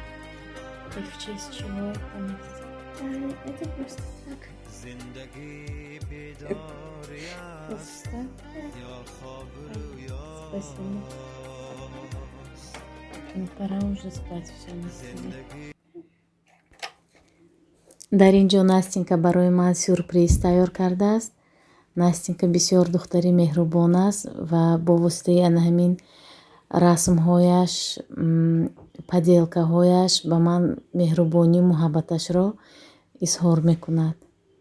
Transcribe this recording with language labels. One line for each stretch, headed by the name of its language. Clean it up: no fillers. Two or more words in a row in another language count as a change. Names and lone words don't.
Russian: И в честь чего это? Это просто так. Просто? Спасибо. Ну, пора уже спать, все на себе.
Tajik: дар ин ҷо Настенька барои ман сюрприз тайёр кардааст. Настенька бисёр духтари меҳрубон аст ва бо воситаи ана ҳамин расмҳояш, паделкаҳояш ба ман меҳрубонию муҳаббаташро изҳор мекунад.